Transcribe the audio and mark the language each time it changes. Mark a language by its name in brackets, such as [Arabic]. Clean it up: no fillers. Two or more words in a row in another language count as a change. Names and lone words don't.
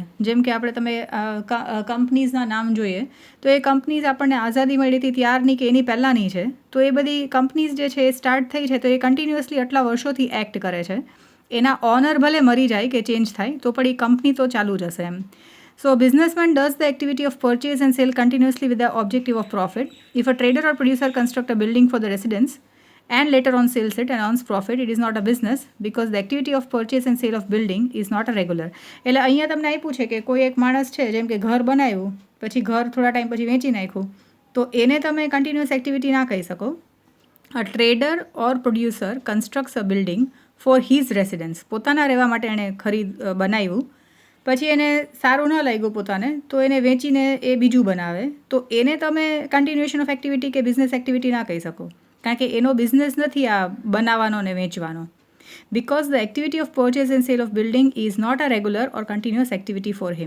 [Gujarati] જેમ કે આપણે તમે કંપનીઝના નામ જોઈએ તો એ કંપનીઝ આપણને આઝાદી મળી હતી ત્યારની કે એની પહેલાંની છે. તો એ બધી કંપનીઝ જે છે એ સ્ટાર્ટ થઈ છે તો એ કન્ટિન્યુઅસલી આટલા વર્ષોથી એક્ટ કરે છે. એના ઓનર ભલે મરી જાય કે ચેન્જ થાય તો પણ એ કંપની તો ચાલુ જ હશે એમ. [English] So a businessman does the activity of purchase and sale continuously with the objective of profit. If a trader or producer construct a building for the residents and later on sells it and earns profit, it is not a business because the activity of purchase and sale of building is not a regular. [Gujarati] એટલે અહીંયા તમને આપ્યું છે કે કોઈ એક માણસ છે જેમ કે ઘર બનાવ્યું પછી ઘર થોડા ટાઈમ પછી વેચી નાખ્યું તો એને તમે [English] continuous activity [Gujarati] ના કહી શકો. [English] A trader or producer constructs a building for his residence. [Gujarati] પોતાના રહેવા માટે એણે બનાવ્યું પછી એને સારું ન લાગ્યું પોતાને તો એને વેચીને એ બીજું બનાવે તો એને તમે [English] continuation of activity [Gujarati] કે [English] business activity [Gujarati] ના કહી શકો. કારણ કે એનો બિઝનેસ નથી આ બનાવવાનો ને વેચવાનો. [English] Because the activity of purchase and sale of building is not a regular or continuous activity for him.